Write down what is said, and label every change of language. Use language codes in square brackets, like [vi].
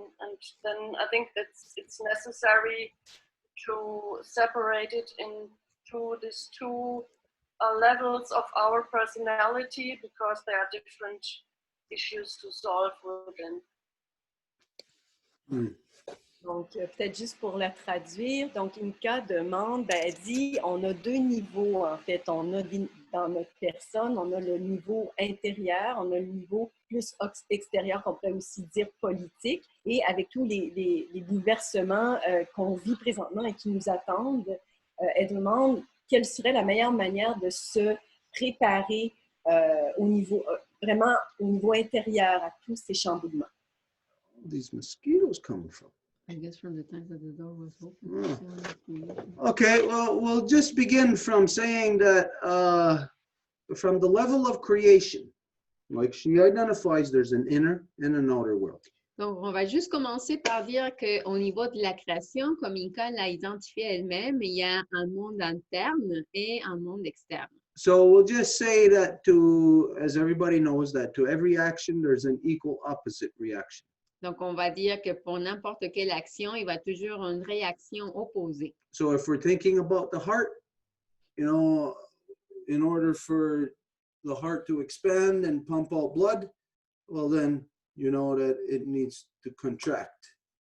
[en] And then I think it's necessary to separate it into these two levels of our personality, because there are different issues to solve within. [fr] Donc, peut-être juste pour la traduire, donc Imka demande, ben, elle dit, on a deux niveaux en fait. On a dans notre personne, on a le niveau intérieur, on a le niveau plus extérieur, qu'on pourrait aussi dire politique. Et avec tous les bouleversements qu'on vit présentement et qui nous attendent, elle demande quelle serait la meilleure manière de se préparer au niveau, vraiment au niveau intérieur à tous ces chamboulements. [en] These mosquitoes coming from? I guess from the time that the door was open. Oh. Okay, well, we'll just begin from saying that from the level of creation, like she identifies, there's an inner and an outer world. [fr] Donc, on va juste commencer par dire qu'au niveau de la création, comme Inka l'a identifié elle-même, il y a un monde interne et un monde externe. [en] So we'll just say that as everybody knows, that to every action, there's an equal opposite reaction. [fr] Donc, on va dire que pour n'importe quelle action, il va toujours une réaction opposée. [en] So if we're thinking about the heart, in order for the heart to expand and pump out blood, well then, you know that it needs to contract.